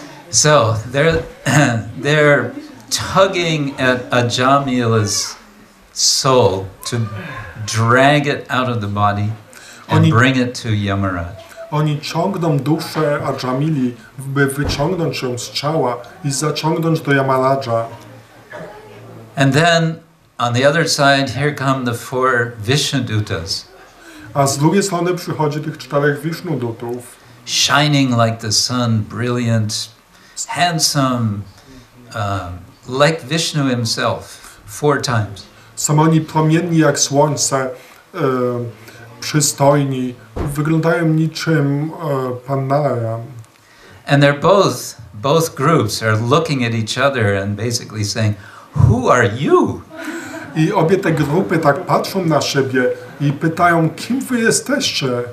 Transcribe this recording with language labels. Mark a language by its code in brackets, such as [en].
[en] So they're tugging at Ajamila's soul to drag it out of the body and bring it to Yamaraj. [pl] Oni ciągną duszę Ajamili, by wyciągnąć ją z ciała i zaciągnąć do Yamaraja. [en] And then on the other side, here come the 4 Vishnudutas. [pl] A z drugiej strony przychodzi tych 4 Vishnudutów. [en] Shining like the sun, brilliant, handsome, like Vishnu himself, 4 times. [pl] Są oni promienni jak słońce, przystojni, wyglądają niczym Pan Narayan. [en] And they're both groups are looking at each other and basically saying, who are you? [pl] I obie te grupy tak patrzą na siebie i pytają, kim wy jesteście?